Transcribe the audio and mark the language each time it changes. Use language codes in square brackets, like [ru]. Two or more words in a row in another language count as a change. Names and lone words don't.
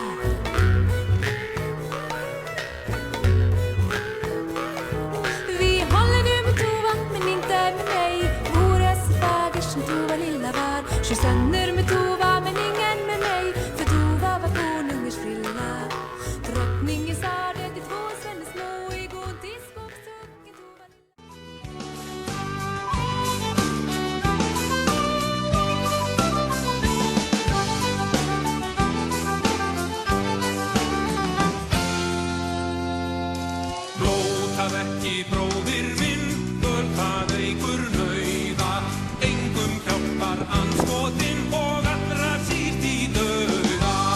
[sv] Vi håller nu med Tova, men inte med mig. Vore så fäder som Tova lilla var. 7 söner med Tova, men ingen med mig, för Tova var konungens frilla. Drottningen sa det till 2 söner små, i god till skogshuggen Tova lilla. [is] Blóta ekki bróðir minn, það eigur nauða, engum hjálpar andskotin og allra síst í dauða.